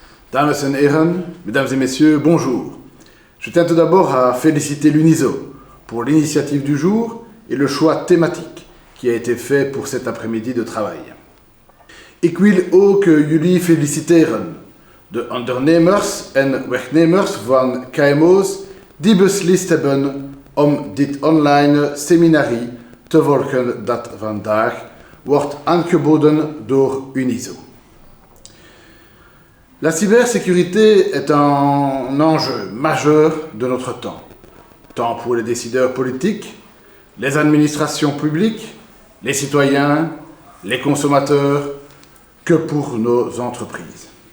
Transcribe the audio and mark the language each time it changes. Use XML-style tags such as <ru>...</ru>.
<nl>Dames en heren,</nl> <fr>mesdames et messieurs, bonjour. Je tiens tout d'abord à féliciter l'UNISO pour l'initiative du jour et le choix thématique qui a été fait pour cet après-midi de travail.</fr> <nl>Ik wil ook jullie feliciteren, de ondernemers en werknemers van KMO's die beslist hebben om dit online seminarie te volgen dat vandaag wordt aangeboden door UNISO.</nl> <fr>La cybersécurité est un enjeu majeur de notre temps, tant pour les décideurs politiques, les administrations publiques, les citoyens, les consommateurs, que pour nos entreprises.</fr>